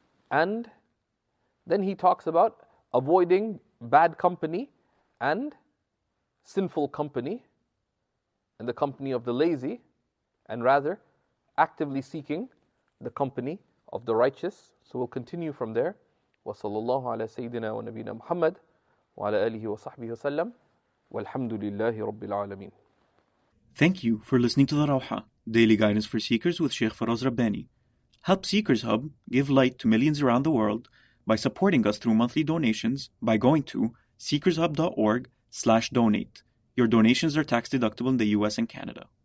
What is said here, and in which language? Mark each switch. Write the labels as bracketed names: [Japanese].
[English] And then he talks about avoiding bad company and sinful company and the company of the lazy, and rather actively seeking the company of the righteous. So we'll continue from there. [Arabic] وصلى الله على سيدنا ونبينا محمد وعلى آله وصحبه وسلم والحمد لله رب العالمين. [English] Thank you for listening to the Rawha, Daily Guidance for Seekers with Shaykh Faraz Rabbani. Help Seekers Hub give light to millions around the world by supporting us through monthly donations by going to seekershub.org/donate. Your donations are tax deductible in the US and Canada.